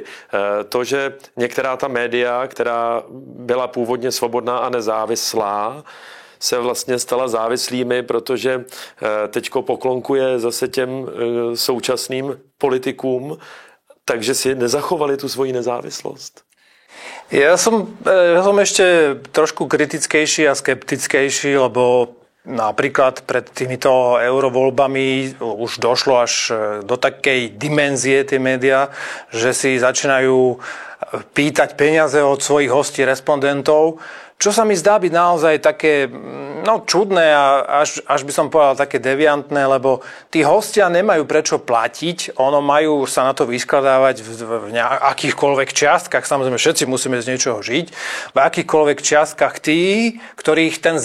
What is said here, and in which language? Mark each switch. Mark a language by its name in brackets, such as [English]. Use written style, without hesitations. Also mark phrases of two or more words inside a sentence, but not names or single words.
[Czech] To, že některá ta média, která byla původně svobodná a nezávislá, se vlastně stala závislými, protože teďko poklonkuje zase těm současným politikům, takže si nezachovali tu svoji nezávislost. [Slovak] Ja som ešte trošku kritickejší a skeptickejší, lebo napríklad pred týmito eurovoľbami už došlo až do takej dimenzie tie médiá, že si začínajú pýtať peniaze od svojich hostí, respondentov, čo sa mi zdá byť naozaj také čudné a až by som povedal také deviantné, lebo tí hostia nemajú prečo platiť, majú sa na to vyskladávať v akýchkoľvek čiastkách, samozrejme všetci musíme z niečoho žiť, v akýchkoľvek čiastkách tí, ktorých